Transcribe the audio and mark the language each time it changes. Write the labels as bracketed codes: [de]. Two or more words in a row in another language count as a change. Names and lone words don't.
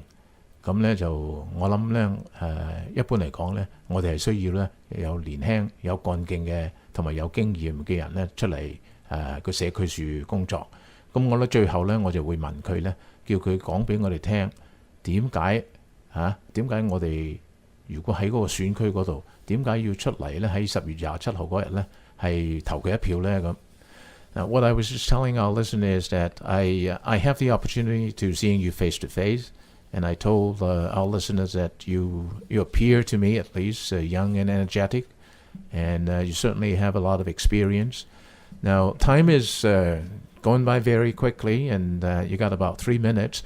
[yue] 咁咧就我諗咧一般嚟講咧，我哋係需要咧有年輕有幹勁嘅同埋有經驗嘅人咧出嚟個社區處工作。咁我咧最後咧我就會問佢咧，叫佢講俾我哋聽點解我哋如果喺嗰個選區嗰度點解要出嚟咧喺10月27號嗰日咧係投佢一票咧咁。 [en] Now, what I was just telling our listeners is that I have the opportunity to seeing you face to face. And I told our listeners that you appear to me at least young and energetic, and you certainly have a lot of experience. Now, time is going by very quickly, and you got about 3 minutes.